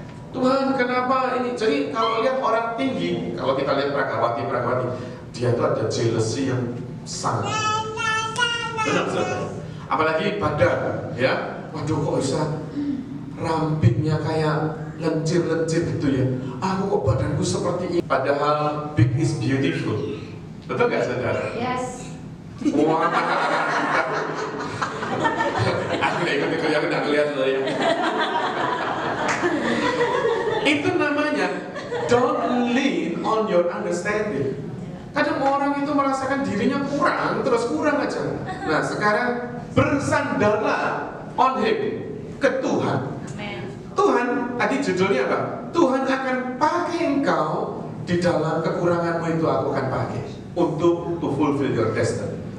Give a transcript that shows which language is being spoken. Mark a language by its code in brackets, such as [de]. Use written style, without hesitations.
[id] Tuhan kenapa ini? Jadi kalau lihat orang tinggi, kalau kita lihat Prakawati, dia itu ada jealousy yang sangat. Benar, saudara. Apalagi badan, ya. Waduh, kok bisa rampingnya kayak lencir-lencir gitu ya. Aku kok badanku seperti ini. Padahal [en] big is beautiful. [id] Betul nggak, saudara? Yes. Wah, aku nggak ikut-ikut, aku nggak ngeliat loh ya. Itu namanya [en] don't lean on your understanding. [id] Kadang orang itu merasakan dirinya kurang, terus kurang aja. Nah, sekarang bersandarlah [en] on him, [id] ke Tuhan. Amen. Tuhan, tadi judulnya apa? Tuhan akan pakai engkau di dalam kekuranganmu itu, aku akan pakai untuk [en] to fulfill your destiny.